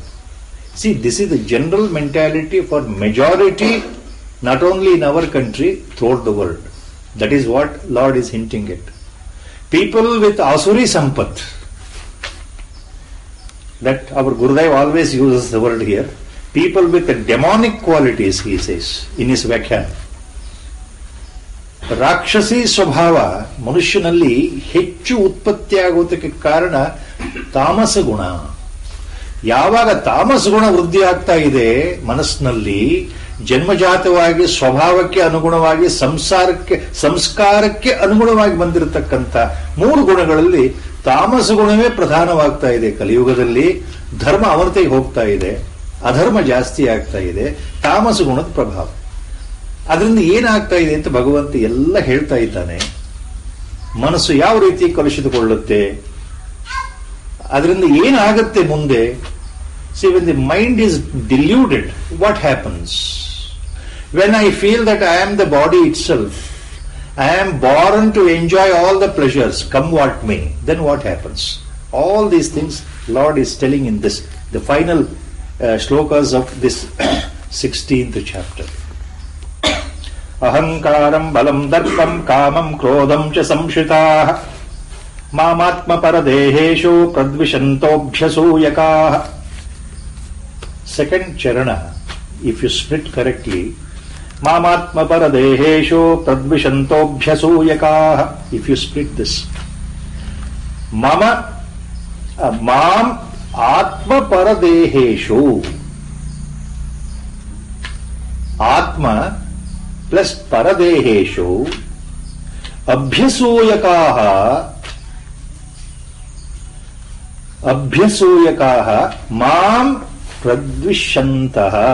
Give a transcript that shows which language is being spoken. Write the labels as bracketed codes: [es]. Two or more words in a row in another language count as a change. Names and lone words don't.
[en] See, this is the general mentality for majority, not only in our country, throughout the world. That is what Lord is hinting at. People with [sa] asuri sampat, [en] that our Gurudev always uses the word here, people with the demonic qualities, he says in his Vyakhyan. [kn] ರಾಕ್ಷಸಿ ಸ್ವಭಾವ ಮನುಷ್ಯನಲ್ಲಿ ಹೆಚ್ಚು ಉತ್ಪತ್ತಿಯಾಗುವುದಕ್ಕೆ ಕಾರಣ ತಾಮಸ ಗುಣ. ಯಾವಾಗ ತಾಮಸ ಗುಣ ವೃದ್ಧಿ ಆಗ್ತಾ ಇದೆ ಮನಸ್ಸಿನಲ್ಲಿ, ಜನ್ಮಜಾತವಾಗಿ ಸ್ವಭಾವಕ್ಕೆ ಅನುಗುಣವಾಗಿ ಸಂಸ್ಕಾರಕ್ಕೆ ಅನುಗುಣವಾಗಿ ಬಂದಿರತಕ್ಕಂಥ 3 ಗುಣಗಳಲ್ಲಿ ತಾಮಸ ಗುಣವೇ ಪ್ರಧಾನವಾಗ್ತಾ ಇದೆ. ಕಲಿಯುಗದಲ್ಲಿ ಧರ್ಮ ಅವನತಿಗೆ ಹೋಗ್ತಾ ಇದೆ, ಅಧರ್ಮ ಜಾಸ್ತಿ ಆಗ್ತಾ ಇದೆ, ತಾಮಸ ಗುಣದ ಪ್ರಭಾವ. ಅದರಿಂದ ಏನಾಗ್ತಾ ಇದೆ ಅಂತ ಭಗವಂತ ಎಲ್ಲ ಹೇಳ್ತಾ ಇದ್ದಾನೆ. ಮನಸ್ಸು ಯಾವ ರೀತಿ ಕಲುಷಿತಗೊಳ್ಳುತ್ತೆ, ಅದರಿಂದ ಏನಾಗುತ್ತೆ ಮುಂದೆ. [en] See, when the mind is deluded, what happens? When I feel that I am the body itself, I am born to enjoy all the pleasures, come what may, then what happens? All these things Lord is telling in this, the final shlokas of this 16th chapter. [sa] ಅಹಂಕಾರಂ ಬಲಂ ದರ್ಪಂ ಕಾಮಂ ಕ್ರೋಧಂ ಚ ಸಂಶ್ರಿತಾಃ ಮಾಮಾತ್ಮ ಪರದೇಹೇಷು ಪ್ರದ್ವಿಷಂತೋಭ್ಯಸೂಯಕಾಃ. [en] Second charana, if you split correctly, [sa] ಮಾಮಾತ್ಮ ಪರದೇಹೇಷು ಪ್ರದ್ವಿಷಂತೋಭ್ಯಸೂಯಕಾಃ. [en] If you split this, [sa] ಮಾಂ ಆತ್ಮ ಪರದೇಹೇಷು, ಆತ್ಮ ಪ್ಲಸ್ ಪರದೇಹೇಶು ಅಭ್ಯಸೂಯಕಾಃ ಮಾಂ ಪ್ರದ್ವಿಷಂತಃ.